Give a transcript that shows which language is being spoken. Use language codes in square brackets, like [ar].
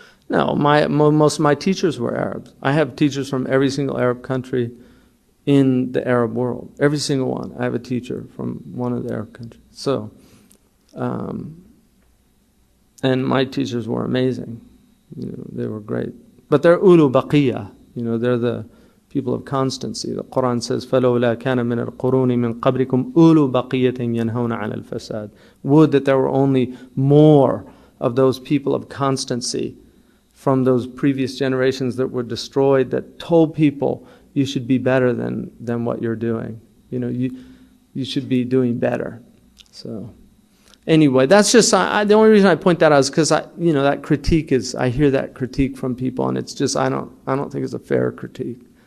[en] No, most of my teachers were Arabs. I have teachers from every single Arab country in the Arab world. Every single one. I have a teacher from one of the Arab countries. So, and my teachers were amazing. They were great. But they're ulu baqiyah. They're the people of constancy. [ar] The Quran says, فَلَوْلَا كَانَ مِنَ الْقُرُونِ مِنْ قَبْلِكُمْ أُولُو بَقِيَّةٍ يَنْهَوْنَ عَلَى الْفَسَادِ. [en] Would that there were only more of those people of constancy from those previous generations that were destroyed, that told people you should be better than what you're doing. You should be doing better. So anyway, that's just the only reason I point that out is because that critique is, I hear that critique from people, and it's just I don't think it's a fair critique.